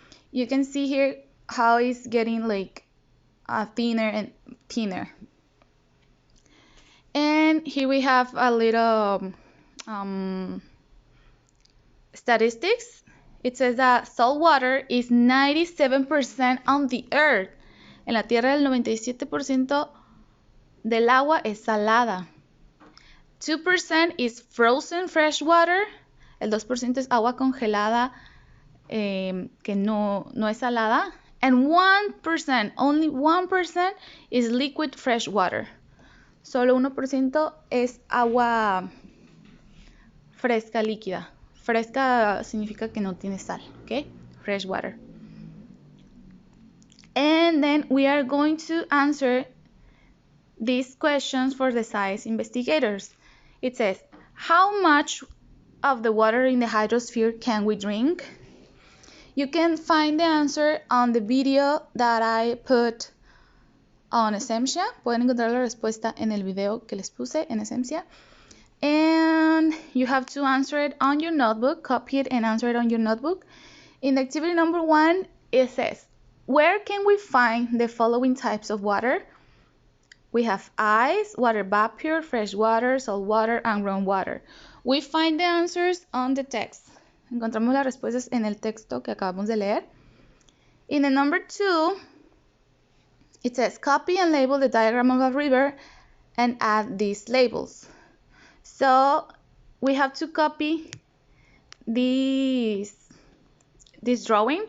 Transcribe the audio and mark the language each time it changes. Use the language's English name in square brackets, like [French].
[English] You can see here how it's getting like thinner and thinner. And here we have a little statistics. It says that salt water is 97% on the earth. [Spanish] En la tierra el 97% del agua es salada. [English] 2% is frozen fresh water. [Spanish] El 2% es agua congelada que no es salada. [English] And 1%, only 1% is liquid fresh water. [Spanish] Solo 1% es agua fresca líquida. Fresca significa que no tiene sal, okay? [English] Fresh water. And then we are going to answer these questions for the science investigators. It says, how much of the water in the hydrosphere can we drink? You can find the answer on the video that I put on Esempsia. [Spanish] Pueden encontrar la respuesta en el video que les puse en Esempsia. [English] And you have to answer it on your notebook, copy it and answer it on your notebook. In activity number 1, it says, where can we find the following types of water? We have ice, water vapor, fresh water, salt water, and groundwater. We find the answers on the text. [Spanish] Encontramos las respuestas en el texto que acabamos de leer. [English] In the number 2, it says, copy and label the diagram of a river and add these labels. So we have to copy this drawing.